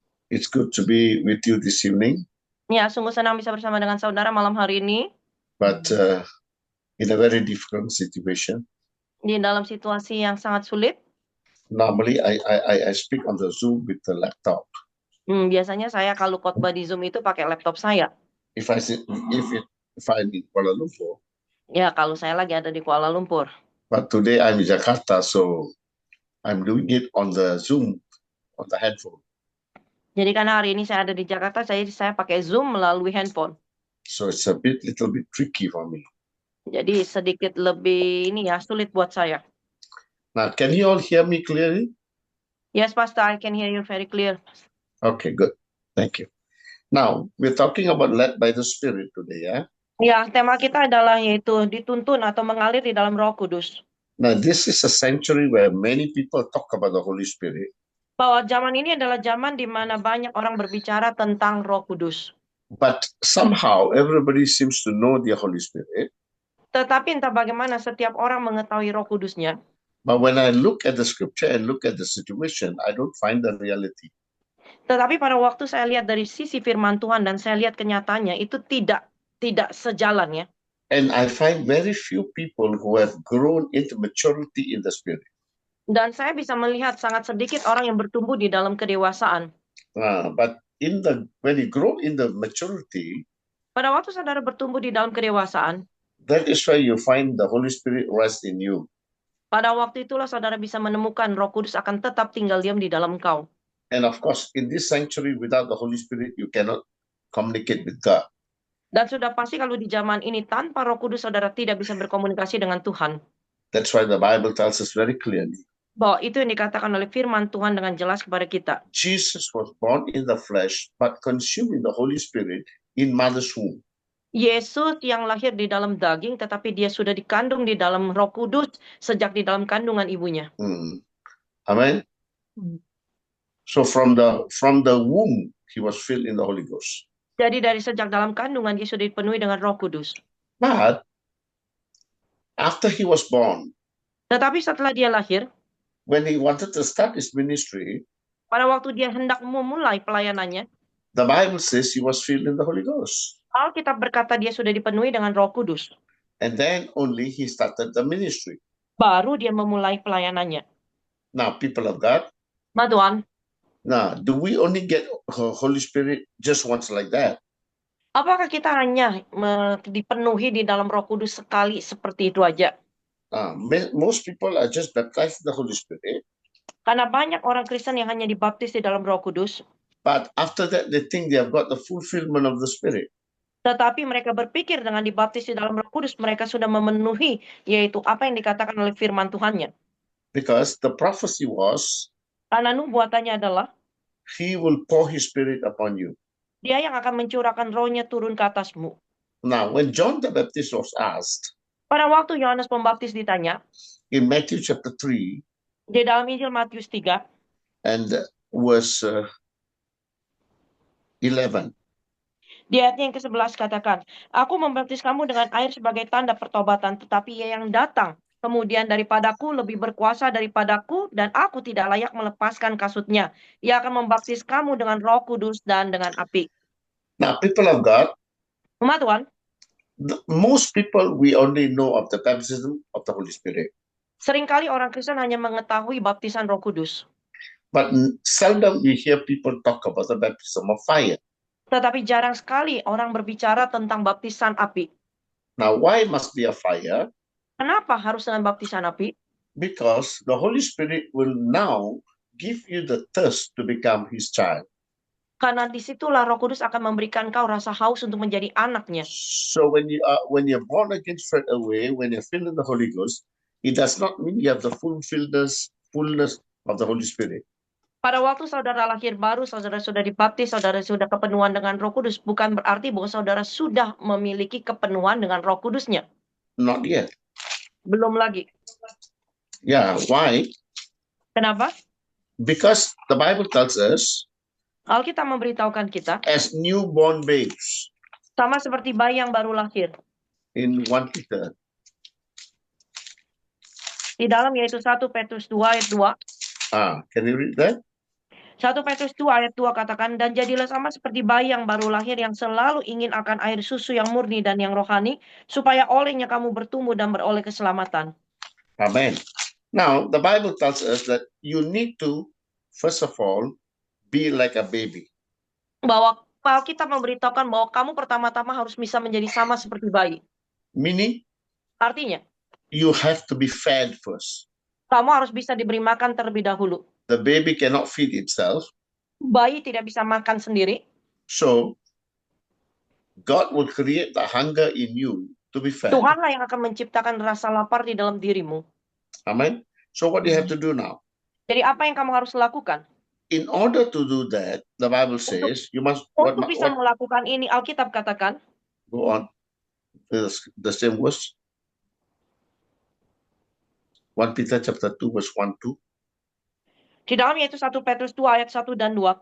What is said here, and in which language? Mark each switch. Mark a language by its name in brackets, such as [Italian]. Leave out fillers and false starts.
[English] It's good to be with you this evening, [Indonesian] Ya, sungguh senang bisa bersama dengan saudara malam hari ini [English] but in a very difficult situation. [Indonesian] di dalam situasi yang sangat sulit. [English] Normally, I speak on the Zoom with the laptop. [Indonesian] Biasanya saya kalau khotbah di Zoom itu pakai laptop saya. [English] If I'm in Kuala Lumpur, [Indonesian] Ya, kalau saya lagi ada di Kuala Lumpur. [English] but today I'm in Jakarta, so I'm doing it on the Zoom on the handphone. [Indonesian] Jadi karena hari ini saya ada di Jakarta, saya pakai Zoom melalui handphone. [English] So it's a little bit tricky for me. [Indonesian] Jadi sedikit lebih sulit buat saya. [English] Now, can you all hear me clearly? Yes, Pastor, I can hear you very clear. Okay, good. Thank you. Now, we're talking about led by the Spirit today, yeah? [Indonesian] Ya, tema kita adalah yaitu dituntun atau mengalir di dalam Roh Kudus. [English] Now, this is a century where many people talk about the Holy Spirit, [Indonesian] Bahwa zaman ini adalah zaman di mana banyak orang berbicara tentang Roh Kudus. [English] but somehow everybody seems to know the Holy Spirit. [Indonesian] Tetapi entah bagaimana setiap orang mengetahui Roh Kudusnya. [English] But when I look at the scripture and look at the situation, I don't find the reality. [Indonesian] Tetapi pada waktu saya lihat dari sisi firman Tuhan dan saya lihat kenyataannya itu tidak sejalan ya. [English] And I find very few people who have grown into maturity in the Spirit. [Indonesian] Dan saya bisa melihat sangat sedikit orang yang bertumbuh di dalam kedewasaan. [English] But when you grow in the maturity, [Indonesian] Pada waktu saudara bertumbuh di dalam kedewasaan, [English] that is where you find the Holy Spirit rest in you. [Indonesian] pada waktu itulah saudara bisa menemukan Roh Kudus akan tetap tinggal diam di dalam engkau. [English] And of course, in this sanctuary, without the Holy Spirit, you cannot communicate with God. [Indonesian] Dan sudah pasti kalau di zaman ini tanpa Roh Kudus saudara tidak bisa berkomunikasi dengan Tuhan. [English] That's why the Bible tells us very clearly. [Indonesian] Bahwa itu yang dikatakan oleh firman Tuhan dengan jelas kepada kita. [English] Jesus was born in the flesh, but consumed in the Holy Spirit in mother's womb. [Indonesian] Yesus yang lahir di dalam daging, tetapi dia sudah dikandung di dalam Roh Kudus sejak di dalam kandungan ibunya. [English] Amen. So from the womb, he was filled in the Holy Ghost. [Indonesian] Jadi dari sejak dalam kandungan dia sudah dipenuhi dengan Roh Kudus. [English] But after he was born, [Indonesian] Tetapi setelah dia lahir, [English] when he wanted to start his ministry, [Indonesian] pada waktu dia hendak memulai pelayanannya, [English] the Bible says he was filled in the Holy Ghost. [Indonesian] Alkitab berkata dia sudah dipenuhi dengan Roh Kudus. [English] And then only he started the ministry. [Indonesian] Baru dia memulai pelayanannya. [English] Now, people of God, [Indonesian] Tuhan, [English] now, do we only get Holy Spirit just once like that? [Indonesian] apakah kita hanya dipenuhi di dalam Roh Kudus sekali seperti itu aja? [English] Most people are just baptized in the Holy Spirit, [Indonesian] Karena banyak orang Kristen yang hanya dibaptis di dalam Roh Kudus, [English] but after that they think they have got the fulfillment of the Spirit. [Indonesian] tetapi mereka berpikir dengan dibaptis di dalam Roh Kudus mereka sudah memenuhi, yaitu apa yang dikatakan oleh firman Tuhannya. [English] Because the prophecy was, [Indonesian] Karena nubuatannya adalah [English] he will pour his Spirit upon you. [Indonesian] dia yang akan mencurahkan rohnya turun ke atasmu. [English] Now, when John the Baptist was asked [Indonesian] Pada waktu Yohanes Pembaptis ditanya, [English] in Matthew chapter 3 [Indonesian] di dalam Injil Matius 3, [English] and verse 11, [Indonesian] di ayatnya yang ke-11 katakan, Aku membaptis kamu dengan air sebagai tanda pertobatan, tetapi ia yang datang kemudian daripadaku lebih berkuasa daripadaku, dan aku tidak layak melepaskan kasutnya. Ia akan membaptis kamu dengan Roh Kudus dan dengan api. [English] now people of God, [Indonesian] Umat Tuhan, [English] most people we only know of the baptism of the Holy Spirit, [Indonesian] seringkali orang Kristen hanya mengetahui baptisan Roh Kudus, [English] but seldom we hear people talk about the baptism of fire. [Indonesian] tetapi jarang sekali orang berbicara tentang baptisan api. [English] Now, why must be a fire? [Indonesian] Kenapa harus dengan baptisan api? [English] Because the Holy Spirit will now give you the thirst to become his child. [Indonesian] Karena disitulah Roh Kudus akan memberikan kau rasa haus untuk menjadi anaknya. [English] So when you're born again straight away, when you're filled with the Holy Ghost, it does not mean you have the fullness of the Holy Spirit. [Indonesian] Pada waktu saudara lahir baru, saudara sudah dibaptis, saudara sudah kepenuhan dengan Roh Kudus, bukan berarti bahwa saudara sudah memiliki kepenuhan dengan Roh Kudusnya. [English] Not yet. [Indonesian] Belum lagi. [English] Yeah, why? [Indonesian] Kenapa? [English] Because the Bible tells us, [Indonesian] Alkitab memberitahukan kita, [English] as newborn babes, [Indonesian] sama seperti bayi yang baru lahir. [English] in 1 Peter, [Indonesian] Di dalam yaitu 1 Petrus 2 ayat 2. [English] can you read that? [Indonesian] 1 Petrus 2 ayat 2 katakan, dan jadilah sama seperti bayi yang baru lahir yang selalu ingin akan air susu yang murni dan yang rohani, supaya olehnya kamu bertumbuh dan beroleh keselamatan. [English] Amen. Now, the Bible tells us that you need to, first of all, be like a baby. [Indonesian] Bahwa Alkitab memberitahukan bahwa kamu pertama-tama harus bisa menjadi sama seperti bayi. [English] Meaning, [Indonesian] Artinya, [English] you have to be fed first. [Indonesian] kamu harus bisa diberi makan terlebih dahulu. [English] The baby cannot feed itself. [Indonesian] Bayi tidak bisa makan sendiri. [English] So, God will create the hunger in you to be fed. [Indonesian] Tuhanlah yang akan menciptakan rasa lapar di dalam dirimu. [English] Amen. So, what do you have to do now? [Indonesian] Jadi apa yang kamu harus lakukan? [English] In order to do that, the Bible says you must [Indonesian] Untuk bisa melakukan ini, Alkitab katakan, [English] go on the same verse. 1 Peter chapter 2 verse 1-2. [Indonesian] di dalam yaitu 1 Petrus 2 ayat 1 dan 2.